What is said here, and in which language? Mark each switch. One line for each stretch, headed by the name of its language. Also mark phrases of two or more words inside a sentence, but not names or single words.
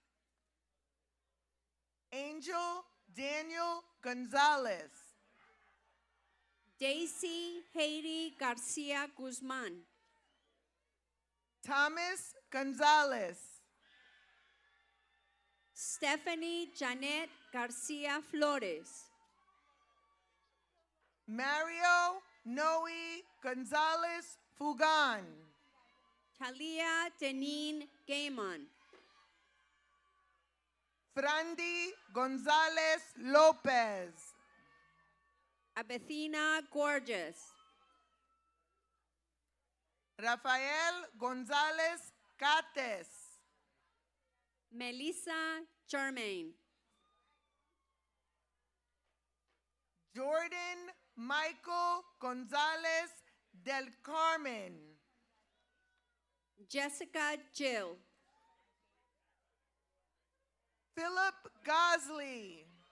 English: Angel Daniel Gonzalez. Daisy Haiti Garcia Guzman. Thomas Gonzalez. Stephanie Janet Garcia Flores. Mario Noe Gonzalez Fugan. Talia Deneen Gaiman. Frandy Gonzalez Lopez. Abethina Gorgeous, Rafael Gonzalez Cates, Melissa Germain, Jordan Michael Gonzalez del Carmen, Jessica Jill, Philip Gosley,